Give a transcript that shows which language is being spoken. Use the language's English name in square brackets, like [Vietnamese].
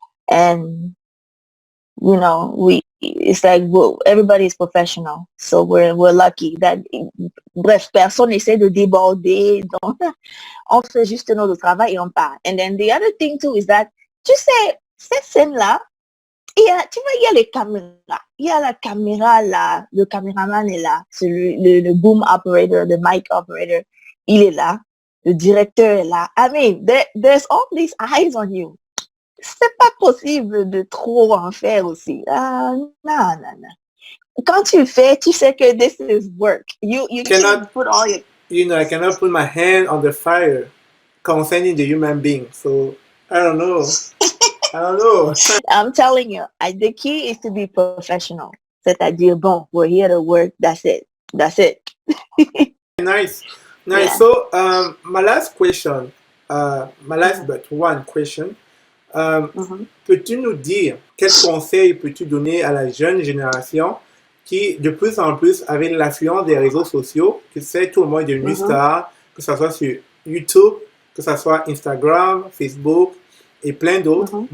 [English] And, it's like, everybody is professional. So we're lucky that, [French] bref, personne n'essaie de déborder. Donc, on fait juste notre travail et on part. [English] And then the other thing too is that, [French] tu sais, cette scène-là, il y a les caméras. Il y a la caméra là, le caméraman est là, c'est le boom operator, le mic operator, il est là, le directeur est là. [English] I mean, there's all these eyes on you. [French] C'est pas possible de trop en faire aussi. Non. Quand tu fais, tu sais que [English] this is work. You cannot put all your... I cannot put my hand on the fire concerning the human being. So, I don't know. I'm telling you, the key is to be professional. [French] C'est-à-dire, [English] we're here to work. That's it. Nice. Yeah. So, my last question, but one question. [French] Peux-tu nous dire quels conseils peux-tu donner à la jeune génération qui de plus en plus avec l'influence des réseaux sociaux, que c'est tout le monde est devenu star, que ce soit sur YouTube, que ce soit Instagram, Facebook et plein d'autres.